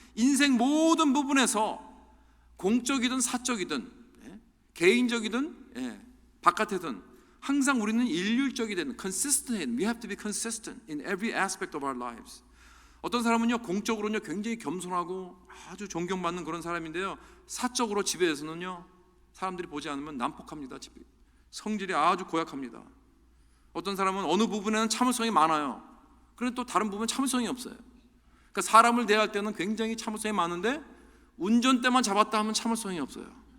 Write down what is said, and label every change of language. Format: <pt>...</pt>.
<ko>인생 모든 부분에서 공적이든 사적이든 개인적이든 바깥이든 항상 우리는 일률적이 되는 consistent.</ko> <en>We have to be consistent in every aspect of our lives.</en> <ko>어떤 사람은요 공적으로는요 굉장히 겸손하고 아주 존경받는 그런 사람인데요, 사적으로 집에서는요 사람들이 보지 않으면 난폭합니다. 집이 성질이 아주 고약합니다. 어떤 사람은 어느 부분에는 참을성이 많아요. 그런데 또 다른 부분은 참을성이 없어요. 그러니까 사람을 대할 때는 굉장히 참을성이 많은데 운전대만 잡았다 하면 참을성이 없어요.</ko>